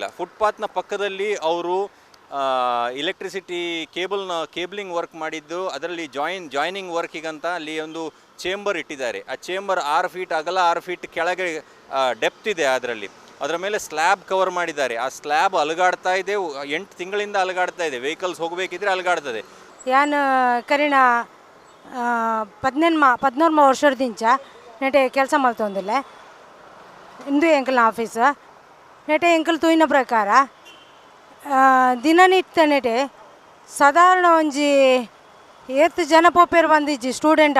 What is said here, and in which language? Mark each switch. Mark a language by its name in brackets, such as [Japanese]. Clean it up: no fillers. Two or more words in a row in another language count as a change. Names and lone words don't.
[Kannada] ಫುಟ್ಪಾತ್ನ ಪಕ್ಕದಲ್ಲಿ ಅವರು [English] electricity cabling work [Kannada] ಮಾಡಿದ್ದು, ಅದರಲ್ಲಿ ಜಾಯ್ನಿಂಗ್ ವರ್ಕಿಗಂತ ಅಲ್ಲಿ ಒಂದು ಚೇಂಬರ್ ಇಟ್ಟಿದ್ದಾರೆ. ಆ ಚೇಂಬರ್ 6 ಫೀಟ್ ಅಗಲ, 6 ಫೀಟ್ ಕೆಳಗೆ ಡೆಪ್ತ್ ಇದೆ. ಅದರ ಮೇಲೆ ಸ್ಲ್ಯಾಬ್ ಕವರ್ ಮಾಡಿದ್ದಾರೆ. ಆ ಸ್ಲ್ಯಾಬ್ ಅಲುಗಾಡ್ತಾ ಇದೆ, 8 ತಿಂಗಳಿಂದ ಅಲುಗಾಡ್ತಾ ಇದೆ. ವೆಹಿಕಲ್ಸ್ ಹೋಗಬೇಕಿದ್ರೆ ಅಲುಗಾಡ್ತದೆ. [Tulu] ಯಾನು ಕರಿಣ 14 ವರ್ಷದಿಂದ ನೆಟೆ ಕೆಲಸ ಮಾಡ್ತೊಂದಿಲ್ಲ ಇಂದು ಎಂಕಲ್ನ ಆಫೀಸ್ ನೆಟೆ ಎಂಕಲ್ ತೂಯಿನ ಪ್ರಕಾರ ದಿನನಿತ್ಯ ನೆಟೆ ಸಾಧಾರಣ ಒಂಜಿ 8 ಜನ ಪೋಪೇರು ಬಂದಿಜ್ಜಿ ಸ್ಟೂಡೆಂಟ್.